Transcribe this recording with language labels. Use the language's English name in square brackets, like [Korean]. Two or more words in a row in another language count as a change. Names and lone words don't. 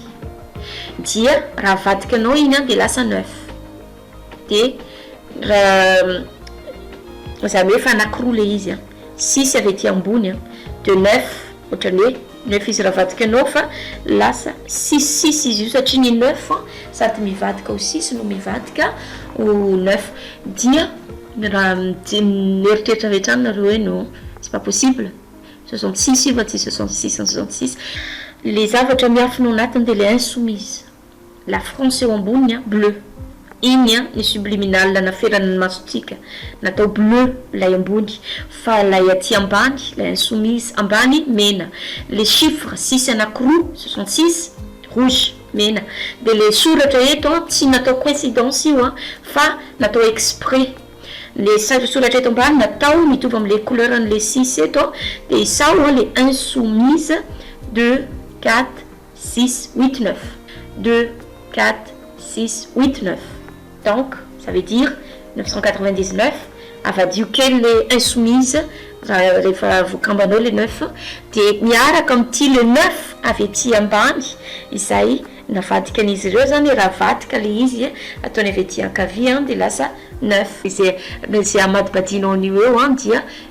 [Malagasy] dia raha avadika anao iny de lasa 9 de raha zany hoe fa anankiroa le izy 6 avy aty ambony de 9 ohatrany hoe 9 izy raha avadika anao fa lasa 6 izy io satria ny 9 sady mivadika ho 6 no mivadika ho 9 dia raha mieritreritra vetrany nareo hoe [French] non c'est pas [Malagasy] possible 66 io va tsy 66 les zavatra miafina ao anatiny de le insoumise la France eo ambony bleu iny ny subliminal naferany masotika natao bleu lay ambony fa lay aty ambany lay insoumise ambany mena [French] les chiffres [Malagasy] 6 anankiroa 66 rouge mena de le soratra eto tsy natao coïncidence io fa natao exprès les soratra eto ambany natao mitovy am'le couleur an'le 6 eto de isao les insoumises 2 4 6 8 9 2 4 6 8 9 [French] donc ça veut dire [Malagasy] 999 avadio kely le insoumise rehefa voakambanao le 9 de miaraka am'ty le 9 avy aty ambany izay navadika an'izy ireo zany raha vadika le izy ataony avy aty ankavia de lasa 9 izay amadibadinao an'io eo dia